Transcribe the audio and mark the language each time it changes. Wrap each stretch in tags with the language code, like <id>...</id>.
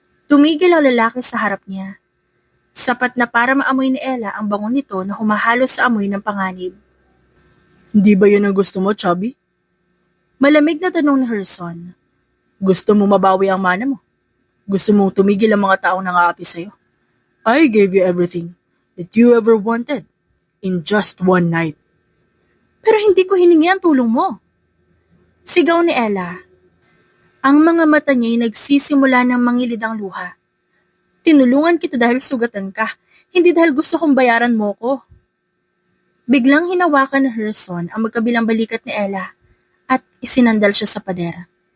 <tl>Tumigil ang lalaki sa harap niya. Sapat na para maamoy ni Ella ang bango nito na humahalo sa amoy ng panganib. Hindi ba yun ang gusto mo, Chubby? Malamig na tanong ni Herson. Gusto mo mabawi ang mana mo? Gusto mong tumigil ang mga taong nang-aapi sa'yo?</tl> <en>I gave you everything that you ever wanted in just one night.</en> <tl>Pero hindi ko hiningi ang tulong mo. Sigaw ni Ella. Ang mga mata niya'y nagsisimula ng mangilid ang luha. Tinulungan kita dahil sugatan ka, hindi dahil gusto kong bayaran mo ko. Biglang hinawakan ni Herson ang magkabilang balikat ni Ella at isinandal siya sa pader.</tl>